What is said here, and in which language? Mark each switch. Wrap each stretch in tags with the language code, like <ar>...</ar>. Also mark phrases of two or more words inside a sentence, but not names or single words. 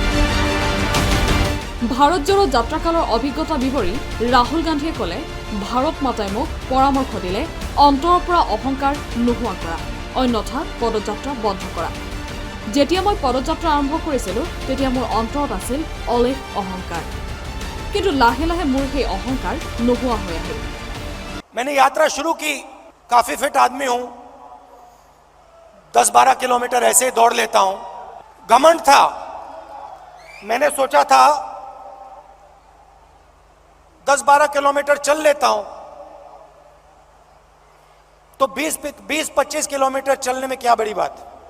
<as>ভাৰত জোড়ো যাত্ৰাকালৰ অভিজ্ঞতা বিৱৰি ৰাহুল গান্ধীয়ে ক'লে, ভাৰত মাতাই মোক পৰামৰ্শ দিলে অন্তৰৰ পৰা অহংকাৰ নোহোৱা কৰা, অন্যথা পদযাত্ৰা বন্ধ কৰা। যেতিয়া মই পদযাত্ৰা আৰম্ভ কৰিছিলোঁ তেতিয়া মোৰ অন্তৰত আছিল অলেখ অহংকাৰ, কিন্তু লাহে লাহে মোৰ সেই অহংকাৰ নোহোৱা হৈ আহিল।</as> <hi>मैंने यात्रा शुरू की, काफी फिट आदमी हूं, 10-12 किलोमीटर ऐसे ही दौड़ लेता हूं। घमंड था, मैंने सोचा था 10-12 किलोमीटर चल लेता हूं तो 20-25 किलोमीटर चलने में क्या बड़ी बात।</hi>